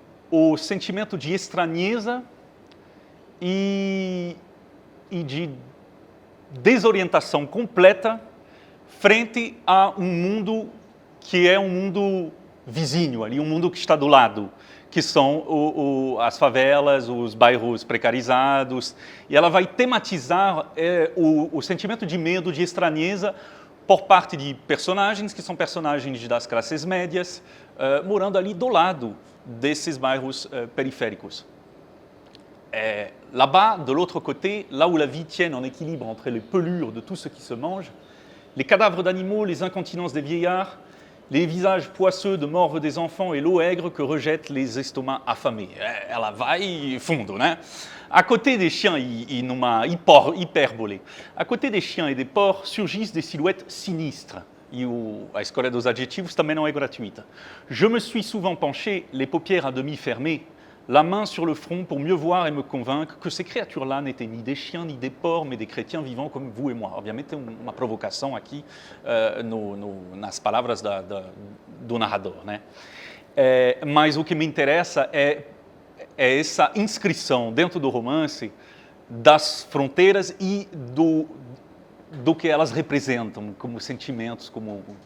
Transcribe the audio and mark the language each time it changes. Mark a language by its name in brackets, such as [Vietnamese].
[Portuguese] o sentimento de estranheza e de desorientação completa frente a um mundo que é um mundo vizinho, ali, um mundo que está do lado, que são as favelas, os bairros precarizados, e ela vai tematizar o sentimento de medo, de estranheza, por parte de personagens que são personagens das classes médias, morando ali do lado desses bairros periféricos. [French] Là-bas, de l'autre côté, là où la vie tienne en équilibre entre les pelures de tout ce qui se mange, les cadavres d'animaux, les incontinences des vieillards, les visages poisseux de morves des enfants et l'eau aigre que rejettent les estomacs affamés. [Portuguese] Ela vai fundo, né? [French] À côté des chiens, [Portuguese] e numa hipérbole, [French] à côté des chiens et des porcs surgissent des silhouettes sinistres. [Portuguese] E a escolha dos adjetivos também não é gratuita. [French] Je me suis souvent penché, les paupières à demi fermées, la main sur le front pour mieux voir et me convaincre que ces créatures-là n'étaient ni des chiens ni des porcs, mais des chrétiens vivants comme vous et moi. [Portuguese] Obviamente tem uma provocação aqui nas palavras do narrador, né? Mas o que me interessa é essa inscrição dentro do romance das fronteiras e do que elas representam como sentimentos, como...